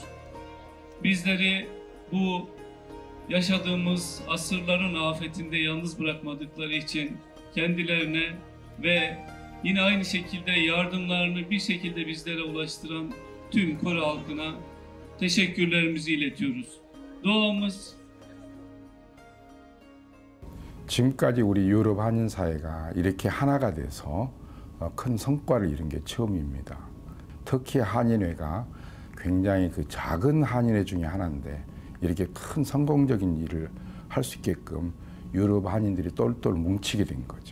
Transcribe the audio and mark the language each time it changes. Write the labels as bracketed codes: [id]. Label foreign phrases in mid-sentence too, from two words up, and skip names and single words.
[tr] Bizleri bu yaşadığımız asırların afetinde yalnız bırakmadıkları için kendilerine ve yine aynı şekilde yardımlarını bir şekilde bizlere ulaştıran tüm Kore halkına teşekkürlerimizi iletiyoruz. Duamız [ko] 지금까지 우리 유럽 한인 사회가 이렇게 하나가 돼서 큰 성과를 이룬 게 처음입니다. 터키 한인회가 굉장히 그 작은 한인회 중에 하나인데 이렇게 큰 성공적인 일을 할 수 있게끔 유럽 한인들이 똘똘 뭉치게 된 거죠.